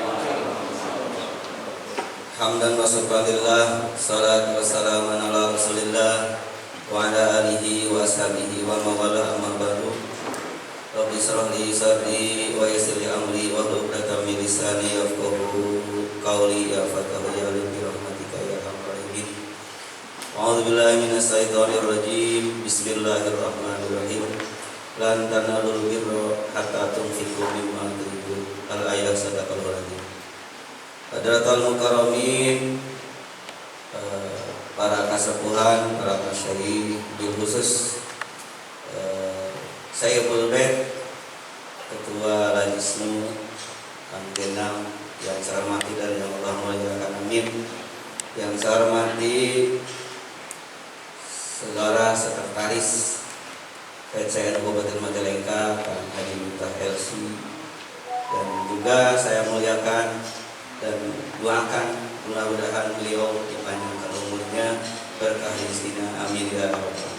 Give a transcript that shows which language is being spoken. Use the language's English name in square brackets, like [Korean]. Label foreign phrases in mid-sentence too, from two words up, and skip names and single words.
[Arabic] حمدا وشكرا لله، الصلاة والسلام على رسول الله وعلى آله وأصحابه ومن والاه أما بعد. رب اشرح لي صدري ويسر لي أمري واحلل عقدة من لساني يفقهوا قولي. يا فتاح يا عليم برحمتك يا أرحم الراحمين. أعوذ بالله من الشيطان الرجيم. بسم الله الرحمن الرحيم. لن تنالوا البر حتى تنفقوا مما تحبون. الآية صدق الله العظيم. حضرة المكرمين, [Indonesian] para kasepuhan, para masyayikh, [Arabic] بالخصوص [Indonesian] Sayyidul Bait, Ketua Lajisnu Kang Genang yang saya hormati dan yang Allah muliakan, amin. Yang saya hormati Saudara Sekretaris PCN Kabupaten Majalengka Kang Haji Miftah LC, dan juga saya muliakan dan doakan mudah-mudahan beliau dipanjangkan umurnya, berkah rezekinya, [Arabic] آمين يا رب العالمين.